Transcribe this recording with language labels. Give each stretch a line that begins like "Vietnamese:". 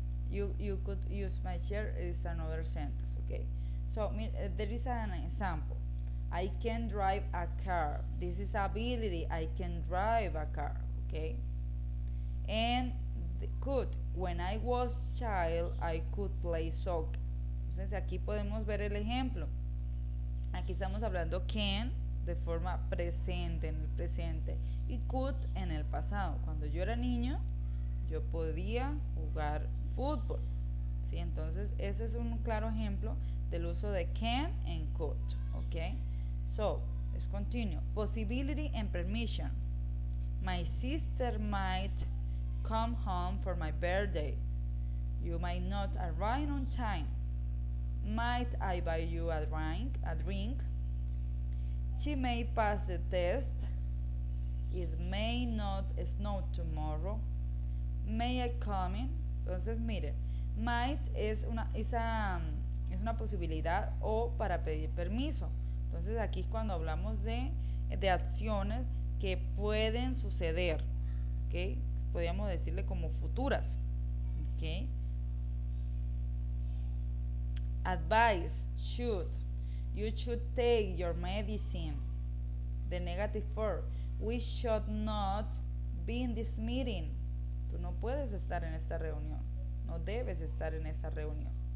English: You could use my chair is another sentence. Okay, so there is an example. I can drive a car. This is ability. I can drive a car. Okay, and could, when I was child I could play soccer.
Spanish: Entonces aquí podemos ver el ejemplo. Aquí estamos hablando can de forma presente, en el presente, y could en el pasado. Cuando yo era niño yo podía jugar fútbol, ¿sí? Entonces ese es un claro ejemplo del uso de can and could.
English: Ok, so let's continue. Possibility and permission. My sister might come home for my birthday. You might not arrive on time. Might I buy you a drink? She may pass the test. It may not snow tomorrow. May I come in?
Spanish: Entonces, mire, might es una posibilidad o para pedir permiso. Entonces, aquí es cuando hablamos de acciones que pueden suceder, ¿ok? Podríamos decirle como futuras, ¿ok?
English: Advice, should. You should take your medicine. The negative form, we should not be in this meeting.
Spanish: Tú no puedes estar en esta reunión. No debes estar en esta reunión.